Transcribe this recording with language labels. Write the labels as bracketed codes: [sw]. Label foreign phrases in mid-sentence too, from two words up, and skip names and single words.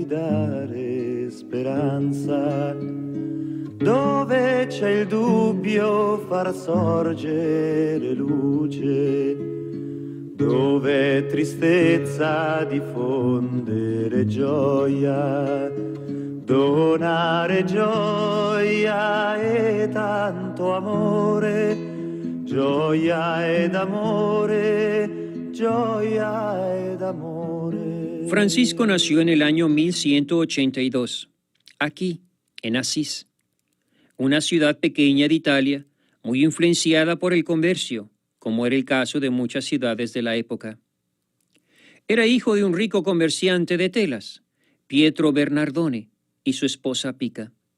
[it] ridare speranza, dove c'è il dubbio far sorgere luce, dove tristezza diffondere gioia, donare gioia e tanto amore, gioia ed amore, gioia ed amore. [es] Francisco nació en el año 1182, aquí, en Asís, una ciudad pequeña de Italia, muy influenciada por el comercio, como era el caso de muchas ciudades de la época. Era hijo de un rico comerciante de telas, Pietro Bernardone, y su esposa Pica.